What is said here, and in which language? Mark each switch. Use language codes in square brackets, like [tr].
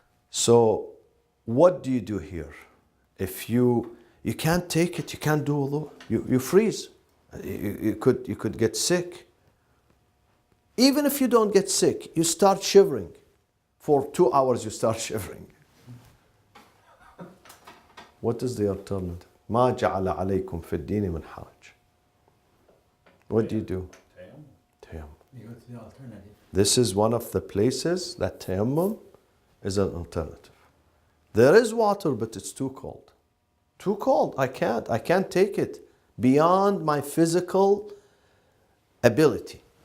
[en] So, what do you do here? If you can't take it, you can't do wudu, you freeze. You could get sick. Even if you don't get sick, you start shivering. For 2 hours you start shivering. What is the alternative? [ar] ما جعل عليكم في الدين من حرج. [en] What do you do? Tayammum. You go to the alternative. This is one of the places that tayammum is an alternative. There is water, but it's too cold. Too cold. I can't take it beyond my physical ability.